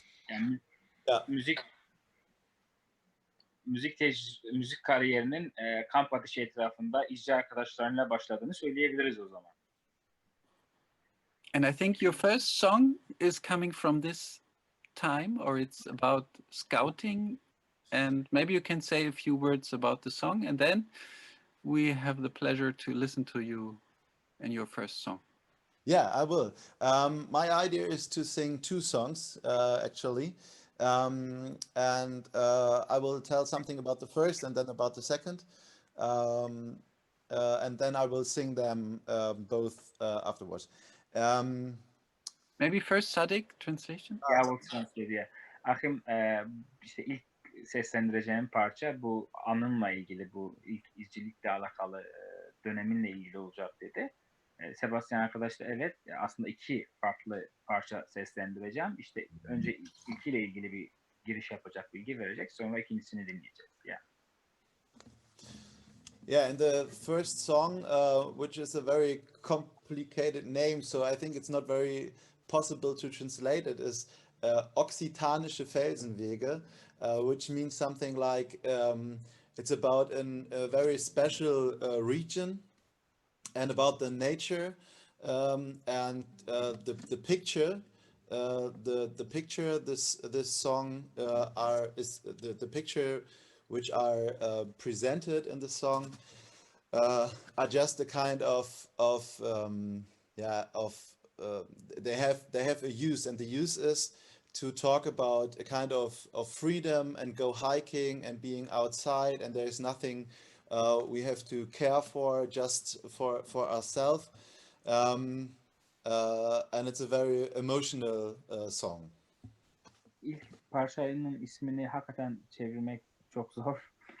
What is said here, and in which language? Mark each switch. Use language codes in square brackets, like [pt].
[tr] Yani [en] Yeah. [tr] müzik kariyerinin kamp ateşi etrafında icra arkadaşlarıyla başladığını söyleyebiliriz o zaman. [en] And I think your first song is coming from this time, or it's about scouting. And maybe you can say a few words about the song, and then we have the pleasure to listen to you and your first song. Yeah, I will. My idea is to sing two songs, actually. And I will tell something about the first and then about the second. Um, and then I will sing them both afterwards. Um, Maybe first Sadik translation. Yeah, I will translate. Yeah. [tr] Ahim, işte ilk seslendireceğim parça bu anınla ilgili, bu ilk izcilikle alakalı döneminle ilgili olacak dedi. Sebastian arkadaş da evet, aslında iki farklı parça seslendireceğim. İşte önce ilkiyle ilgili bir giriş yapacak, bilgi verecek. Sonra ikincisini dinleyeceğiz. [en] Yeah. Yeah, and the first song, which is a very complicated name, so I think it's not very possible to translate it, is Occitanische Felsenwege, which means something like it's about a very special region and about the nature and the picture. The picture this song is the picture which are presented in the song are just a kind of yeah of they have a use, and the use is to talk about a kind of freedom and go hiking and being outside, and there's nothing we have to care for, just for ourselves, and it's a very emotional song. [tr] İlk parçanın ismini hakikaten çevirmek çok zor.